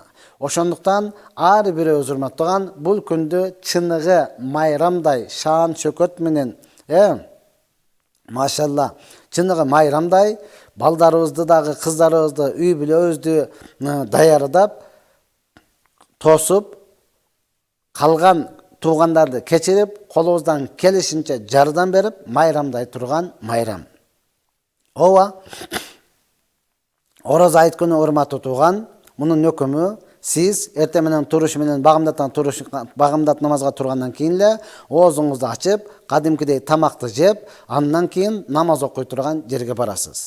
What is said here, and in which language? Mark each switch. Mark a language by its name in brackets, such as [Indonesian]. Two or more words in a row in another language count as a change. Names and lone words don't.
[Kyrgyz] Ошондуктан ар бирөөбүз урматтуу тууган, бул күндү чыныгы майрамдай шаан шөкөт менен, машалла, чыныгы майрамдай балдарыбызды дагы, кыздарыбызды, үй бүлөбүздү даярдап, тосып, [Kazakh] қалған туғандарды [Kyrgyz] кечирип, колубуздан келишинче жардам берип, майрамдай турган майрам. Ооба, Ораза айт күнү урматтуу туган, мунун өкүмү сиз эртең менен туруш менен багымдат намазга тургандан кийин эле оозуңузду ачып, кадимкидей тамакты жеп, андан кийин намаз окуй турган жерге барасыз.